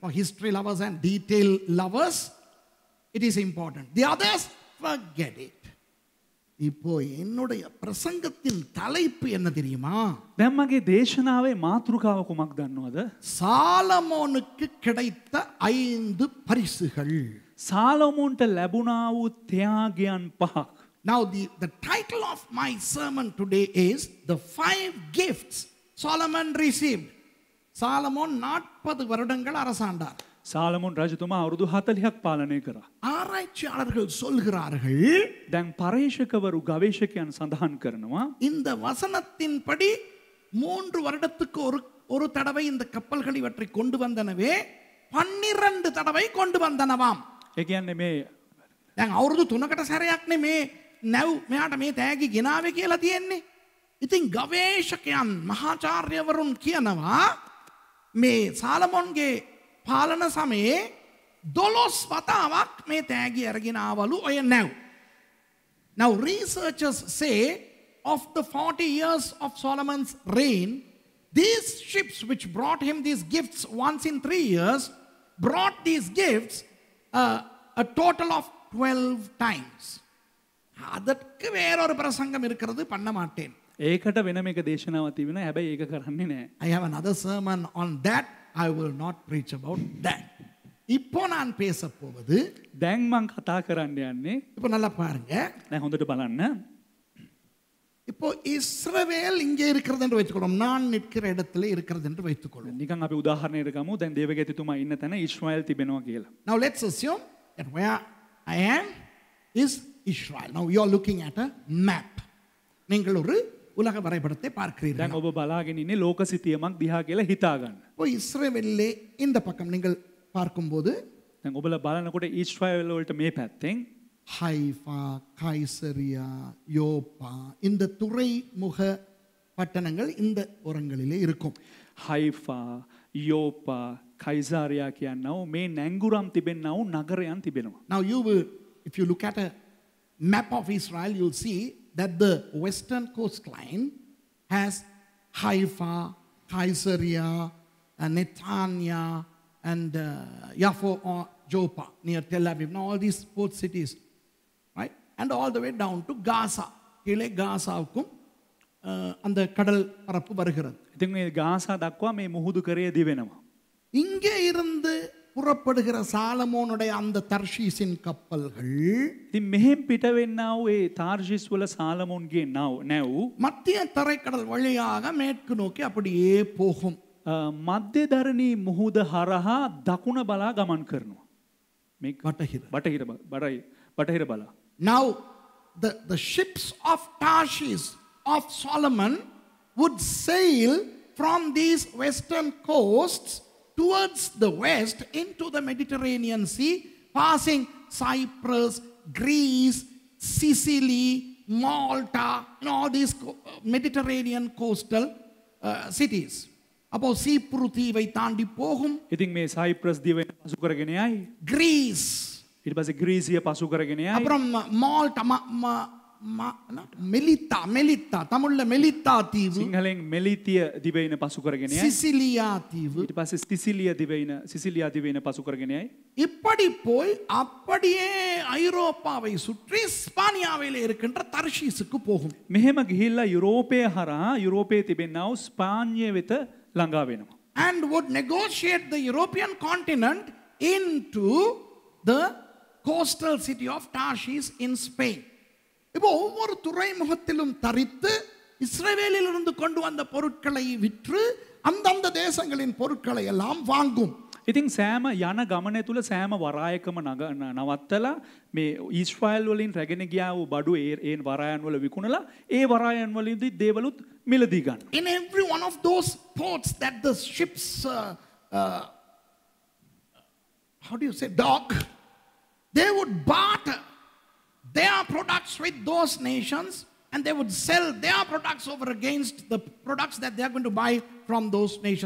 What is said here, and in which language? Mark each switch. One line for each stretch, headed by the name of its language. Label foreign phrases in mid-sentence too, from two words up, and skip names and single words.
English: For history lovers and detail lovers, it is important. The others, forget it.
Tamil: இப்போ என்னுடைய பிரசங்கத்தின் தலைப்பு என்ன தெரியுமா?
Sinhala: දැන් මගේ දේශනාවේ මාතෘකාව කුමක්ද දන්නවද?
Tamil: சாலமோனுக்கு கிடைத்த 5 பரிசுகள்.
Sinhala: සාලමෝන්ට ලැබුණා වූ ත්‍යාගයන් 5ක්.
English: Now the title of my sermon today is the 5 gifts Solomon received.
Tamil: சாலமோன் 40 வருடங்கள் அரசாண்டார்.
Sinhala: සාලමෝන් රජතුමා අවුරුදු 40ක් පාලනය කරා.
Tamil: ஆராய்ச்சியாளர்கள் சொல்கிறார்கள்,
Sinhala: දැන් පරේක්ෂකවරු ගවේෂකයන් සඳහන් කරනවා
Tamil: இந்த வசனத்தின்படி 3 வருடத்துக்கு ஒரு தடவை இந்த கப்பல்கள் இவற்றை கொண்டு வந்தனவே 12 தடவை கொண்டு வந்தனவாம்.
Sinhala: ඒ කියන්නේ මේ දැන් අවුරුදු 3කට සැරයක් නේ මේ නැව් මෙයාට මේ තෑගි ගෙනාවේ කියලා තියෙන්නේ. ඉතින් ගවේෂකයන් මහාචාර්යවරුන් කියනවා මේ සාලමොන්ගේ පාලන සමයේ 12 වතාවක් මේ තෑගි අරගෙන ආවලු ඔය නැව්.
English: Now researchers say of the 40 years of Solomon's reign, these ships which brought him these gifts once in 3 years brought these gifts a total of 12 times.
Tamil: அதற்கு வேறொரு பிரசங்கம் இருக்கிறது பண்ண மாட்டேன்.
Sinhala: ඒකට වෙනම එක දේශනාවක් තිබෙනවා. හැබැයි ඒක කරන්නේ නැහැ.
English: I have another sermon on that. I will not preach about that.
Tamil: இப்போ நான் பேச போவது
Sinhala: දැන් මම කතා කරන්න යන්නේ
Tamil: இப்போ நல்லா பாருங்க.
Sinhala: දැන් හොඳට බලන්න.
Tamil: இப்போ இஸ்ரவேல் இங்கே இருக்கிறது என்று வைத்துக்கொள்வோம். நான் நிற்கிற இடத்துல இருக்கிறது என்று வைத்துக்கொள்வோம்.
Sinhala: නිකන් අපි උදාහරණයකට ගමු. දැන් දේවගතිතුමා ඉන්න තැන ඊශ්‍රායල් තිබෙනවා කියලා.
English: Now let's assume that where I am is Israel. Now you are looking at a map.
Tamil: நீங்கள் ஒரு உலக வரைபடத்தை பார்க்கிறீர்கள்.
Sinhala: දැන් ඔබ බලාගෙන ඉන්නේ ලෝක සිතියමක් දිහා කියලා හිතා ගන්න.
Tamil: இப்போ இஸ்ரவேலிலே இந்த பக்கம் நீங்கள் பார்க்கும்போது
Sinhala: දැන් ඔබලා බලනකොට ඊශ්‍රායල් වලට මේ පැත්තෙන්
Tamil: ஹைஃபா, கைசரியா, யோப்பா இந்த துறைமுக பட்டணங்கள் இந்த ஓரங்களிலே இருக்கும்.
Sinhala: හයිෆා, යෝපා, කයිසාරියා කියනව මේ නැංගුරම් තිබෙන්නව නගරයන් තිබෙනවා.
English: Now you will, if you look at a map of Israel, you'll see that the western coastline has Haifa, Caesarea, Netanya, and Yaffo or Joppa near Tel Aviv. Now all these port cities, right? And all the way down to Gaza.
Tamil: கீழே காசாவுக்கும் அந்த கடல் பரப்பு வருகிறது.
Sinhala: ඉතින් මේ ගාසා දක්වා මේ මුහුදු කරේ දිවෙනවා.
Tamil: இங்கே இருந்து புறப்படுகிற சாலமோனுடைய அந்த தர்ஷீஸின் கப்பல்கள்
Sinhala: ඉතින් මෙහෙන් පිට වෙන්නා වූ ඒ තාර්ෂිස් වල සාලමෝන්ගේ නැව්
Tamil: மத்திய தரைக்கடல் வழியாக மேற்கு நோக்கி அப்படியே போகும்.
Sinhala: මධ්‍ය දරණී මුහුද හරහා දකුණ බලා ගමන් කරනවා. මේ බටහිර බලා.
English: Now the ships of Tarshish of Solomon would sail from these western coasts towards the west into the Mediterranean Sea, passing Cyprus, Greece, Sicily, Malta, and all these Mediterranean coastal cities.
Tamil: அப்போ சீப்ரு தீவை தாண்டி போகும்.
Sinhala: ඉතින් මේ සයිප්‍රස් දිවෙන පසු කරගෙන යයි. Greece. ඊට පස්සේ ග්‍රීසිය පසු කරගෙන යයි.
Tamil: அப்புறம் மால்டா மெலித்தா தமிழ்ல மெலித்தா தீவு.
Sinhala: සිංහලෙන් මෙලිතිය දිවෙන පසු කරගෙන යයි.
Tamil: சிசிலியா தீவு.
Sinhala: ඊට පස්සේ සිසිලියා දිවෙන පසු කරගෙන යයි.
Tamil: இப்படி போய் அப்படியே ஐரோப்பாவை சுற்றி ஸ்பானியாவிலே இருக்கின்ற தர்ஷீஸுக்கு போகும்.
Sinhala: මෙහෙම ගිහිල්ලා යුරෝපය හරහා යුරෝපයේ තිබෙනා වූ ස්පාඤ්ඤය වෙත ළඟා වෙනවා.
English: And would negotiate the European continent into the coastal city of Tarshish in Spain.
Tamil: இப்போ ஒவ்வொரு துறைமுகத்திலும் தரித்து இஸ்ரவேலிலிருந்து கொண்டு வந்த பொருட்களை விற்று அந்தந்த தேசங்களின் பொருட்களை எல்லாம் வாங்கும்.
Sinhala: ඉතින් සෑම යන ගමනේ තුල සෑම වරායකම නවත්තලා මේ ඊශ්‍රායල් වලින් රැගෙන ගියා වූ බඩු ඒ වරායන් වල විකුණලා ඒ වරායන් වලින්දී දේවලුත් මිලදී ගන්න.
English: In every one of those ports that the ships how do you say dock, they would barter their products with those nations, and they would sell their products over against the products that they are going to buy from those nations.